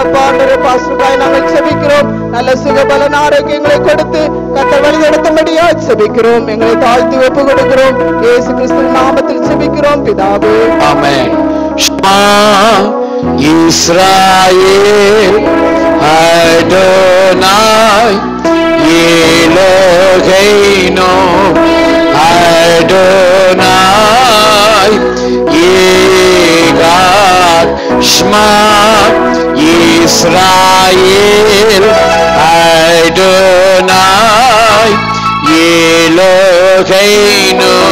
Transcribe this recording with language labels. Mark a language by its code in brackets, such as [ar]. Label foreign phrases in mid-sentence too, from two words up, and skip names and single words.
[ta] அப்பா ஆண்டவரே, பாஸ்டருக்காய் நாங்கள் செபிக்கிறோம். நல்ல சுகபலன் ஆரோக்கியங்களை கொடுத்து கர்த்தர் வழிநடத்தும்படியா செபிக்கிறோம். எங்களை தாழ்த்தி ஒப்பு கொடுக்கிறோம். இயேசு கிறிஸ்துவின் நாமத்தில் செபிக்கிறோம் பிதாவே, ஆமென். [he] ישראל אדוני אלוהינו אדוני אחד שמע ישראל אדוני אלוהינו